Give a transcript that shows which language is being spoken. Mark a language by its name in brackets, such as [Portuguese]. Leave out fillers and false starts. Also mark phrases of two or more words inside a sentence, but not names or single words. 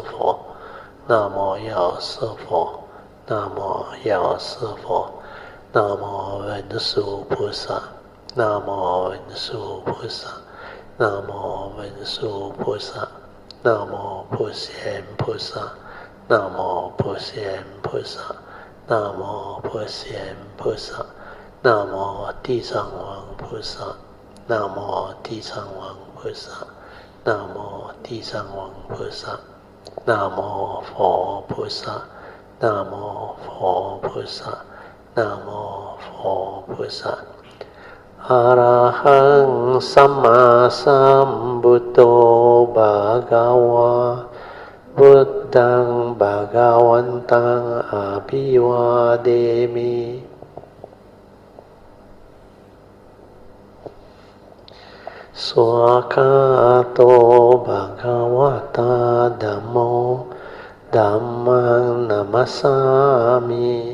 [Chinese] 佛，南无药师佛，南无药师佛，南无文殊菩萨，南无文殊菩萨，南无文殊菩萨，南无普贤菩萨，南无普贤菩萨，南无普贤菩萨，南无地藏王菩萨，南无地藏王菩萨。南无地藏王菩萨，南无佛菩萨，南无佛菩萨，南无佛菩萨。 [Pali] อะระหังสัมมาสัมพุทโธภะคะวะพุทธังภะคะวันตังอะภิวาเทมิ สวากขาโตภะคะวะตาธัมโมธัมมังนัมมัสสามิ